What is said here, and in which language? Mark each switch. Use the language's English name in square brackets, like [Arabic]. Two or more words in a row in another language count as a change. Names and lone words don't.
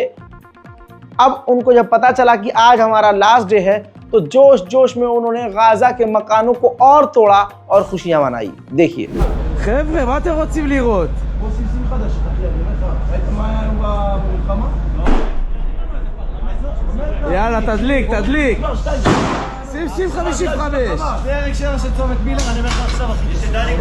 [Hindi] अब उनको जब पता चला कि आज हमारा [English] last day [Hindi] है, तो जोश जोश में उन्होंने गाजा के मकानों को और तोड़ा और खुशियां मनाई। देखिए, [Hebrew] חבר'ה, מה אתם רוצים לראות? עושים שים חדש, ראית מה היה היום במלחמה? יאללה, תדליק. שים 55. זה הרגשרה של צומת מילר, אני אומר לך עכשיו, אחי.